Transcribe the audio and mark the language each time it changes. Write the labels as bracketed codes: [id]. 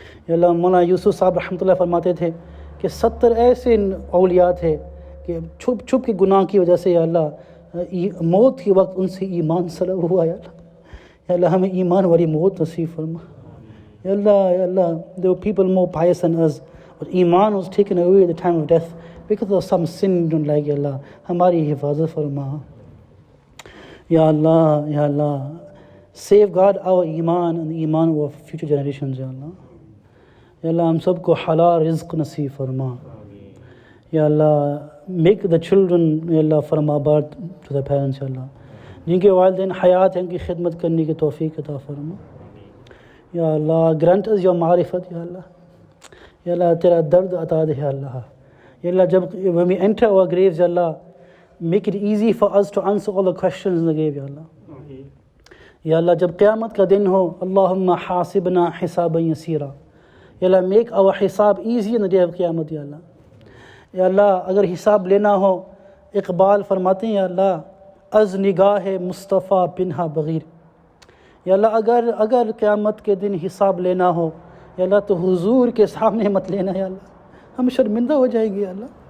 [hi] या अल्लाह, मौलाना यूसुफ साहब रहमतुल्लाह फरमाते थे कि 70 ऐसे औलिया थे कि छुप छुप के गुनाह की वजह से, या अल्लाह, मौत के वक्त उनसे ईमान सलब हुआ। या अल्लाह, या अल्लाह, हमें ईमान वाली मौत नसीब फरमा। [en] या अल्लाह, there were people more pious than us, but ईमान was taken away at the time of death because of some sin you don't like, या अल्लाह, [hi] हमारी हिफाजत फरमा। [en] या अल्लाह, safeguard our iman and the iman of our future generations, Ya Allah. [hi] Ya Allah, हम सबको हलाल रिज़्क़ नसीब फरमा। [en] Ya Allah, make the children, Ya Allah, फरमाबार to their parents, Ya Allah. [hi] जिनके वालिदैन हयात हैं, उनकी खिदमत करने की तौफ़ीक़ अता फरमा। Ya Allah, [en] grant us your [hi] मारिफत, Ya Allah. Ya Allah, तेरा दर्द अता दे, Ya Allah. [en] Ya Allah, when we enter our graves, Ya Allah, make it easy for us to answer all the questions in the grave, Ya Allah. [hi] या अल्लाह, जब क़यामत का दिन हो, [ar] अल्लाहुम्मा हासिबना हिसाबन यसीरा। [en] या अल्लाह, make our हिसाब easy in the day of क़यामत, या अल्लाह। [hi] या अल्लाह, अगर हिसाब लेना हो, इक़बाल फरमाते हैं, या अल्लाह, [fa] अज़ निगाह मुस्तफ़ा पिन्हा बग़ीर। [hi] या अल्लाह, अगर क़यामत के दिन हिसाब लेना हो, या अल्लाह, तो हुज़ूर के सामने मत लेना, या अल्लाह, हम शर्मिंदा हो जाएंगे, या अल्लाह।